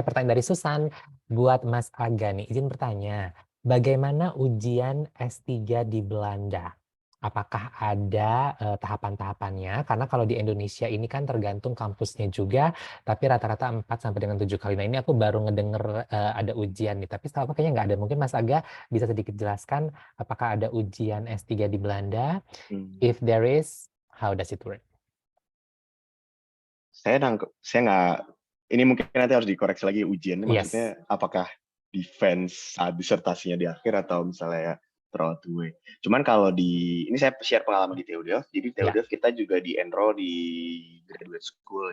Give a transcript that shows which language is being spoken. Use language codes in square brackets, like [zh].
[id] Pertanyaan dari Susan buat Mas Aga nih. Izin bertanya, bagaimana ujian S3 di Belanda? Apakah ada tahapan-tahapannya? Karena kalau di Indonesia ini kan tergantung kampusnya juga, tapi rata-rata 4 sampai dengan 7 kali. Nah, ini aku baru ngedenger ada ujian nih, tapi setahu aku kayaknya nggak ada. Mungkin Mas Aga bisa sedikit jelaskan apakah ada ujian S3 di Belanda? [en] If there is, how does it work? [id] Saya nggak, ini mungkin nanti harus dikoreksi lagi ujiannya, [en] Yes. [id] maksudnya apakah defense saat disertasinya di akhir atau misalnya [en] throughout the way. [id] Cuman kalau ini saya share pengalaman di TU Delft. Jadi TU Delft kita juga di-enroll di graduate school.